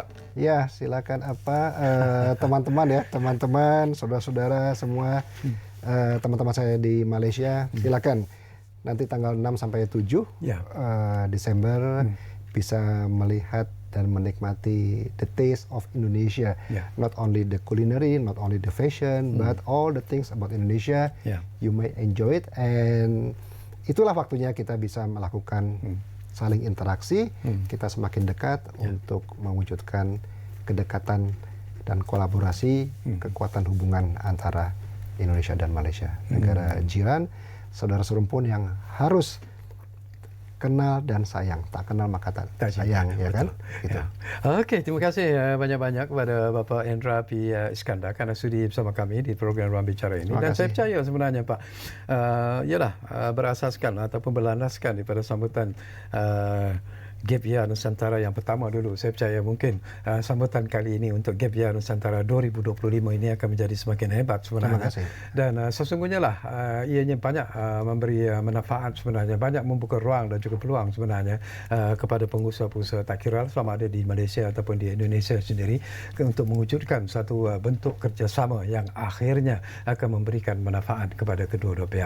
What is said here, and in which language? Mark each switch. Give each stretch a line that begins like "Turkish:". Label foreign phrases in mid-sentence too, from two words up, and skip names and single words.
Indonesian: Ya, silakan teman-teman, saudara-saudara semua, teman-teman saya di Malaysia, silakan. Nanti tanggal 6 sampai 7 Desember bisa melihat dan menikmati
English: the taste of Indonesia, not only the culinary, not only the fashion, but all the things about Indonesia. You may enjoy it,
Indonesian: and itulah waktunya kita bisa melakukan saling interaksi, kita semakin dekat untuk mewujudkan kedekatan dan kolaborasi, kekuatan hubungan antara Indonesia dan Malaysia, negara jiran, saudara serumpun yang harus kenal dan sayang, tak kenal maka tak sayang, ya kan? Gitu.
Malay: Okey, terima kasih banyak-banyak kepada Bapak Indra P. Iskandar kerana sudi bersama kami di program Ruang Bicara ini. Dan saya percaya sebenarnya Pak, berasaskan ataupun berlandaskan daripada sambutan Gap Year Nusantara yang pertama dulu. Saya percaya mungkin sambutan kali ini untuk Gap Year Nusantara 2025 ini akan menjadi semakin hebat sebenarnya. Terima kasih. Dan sesungguhnya lah ianya banyak memberi manfaat sebenarnya, banyak membuka ruang dan juga peluang sebenarnya kepada pengusaha-pengusaha tak kira sama ada di Malaysia ataupun di Indonesia sendiri untuk mewujudkan satu bentuk kerjasama yang akhirnya akan memberikan manfaat kepada kedua-dua pihak.